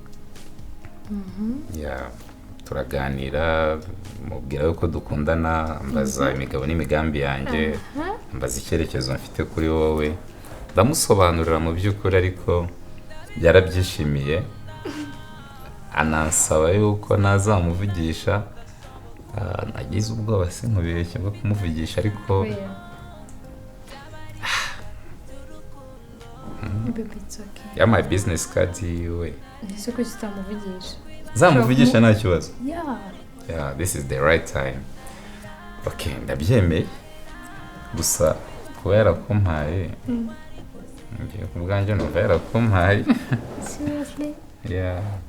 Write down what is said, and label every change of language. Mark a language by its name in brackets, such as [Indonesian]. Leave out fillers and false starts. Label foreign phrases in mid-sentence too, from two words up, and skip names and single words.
[Kinyarwanda] turaganira mubwira yuko dukundana ambaza imigabo n'imigambi yanjye ambaza icyerekezo mfite kuri wowe ndamusobanurira mu by'ukuri ariko yarabyishimiye anansaba yuko nazamuvugisha nagize ubwoba sinkubeshye bwo kumuvugisha ariko [English] my business card [Kinyarwanda] yiwe ese ko kitamuvugisha zamuvugisha nta kibazo [English] yeah this is the right time okay [Kinyarwanda] ndabyemeye gusa kuba yarakumpaye ngiye ku bwanjye numva yarakumpaye [English] seriously yeah